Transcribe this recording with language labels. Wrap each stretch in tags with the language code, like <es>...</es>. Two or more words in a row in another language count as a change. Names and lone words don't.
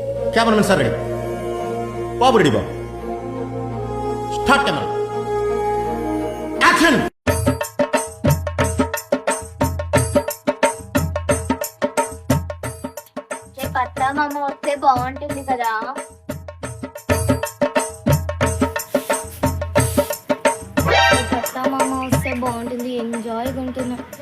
<en>cameraman sir ready babu ready babu start camera action</en> <te>పత్తా మామ వస్తే బాగుంటుంది కదా. పత్తా మామ వస్తే బాగుంటుంది, ఎంజాయ్గా ఉంటున్నా.</te>